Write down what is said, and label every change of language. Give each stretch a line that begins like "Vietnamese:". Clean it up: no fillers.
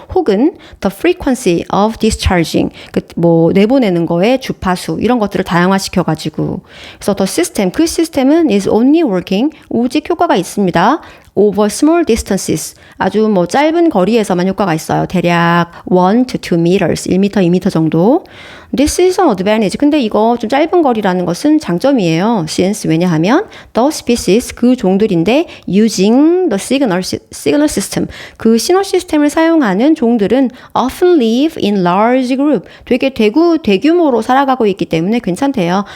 Korean: 혹은
English: the frequency of discharging
Korean: 내보내는 거에 주파수 이런 것들을 다양화시켜가지고 그래서
English: the system
Korean: 그 시스템은
English: is only working
Korean: 오직 효과가 있습니다.
English: over small distances
Korean: 아주 짧은 거리에서만 효과가 있어요. 대략 1 to 2 meters 1m, 2m 정도.
English: This is an advantage.
Korean: 근데 이거 좀 짧은 거리라는 것은 장점이에요. since 왜냐하면
English: the species
Korean: 그 종들인데
English: using the signal system
Korean: 그 신호 시스템을 사용하는 종들은
English: often live in large group
Korean: 되게 대규모로 살아가고 있기 때문에 괜찮대요.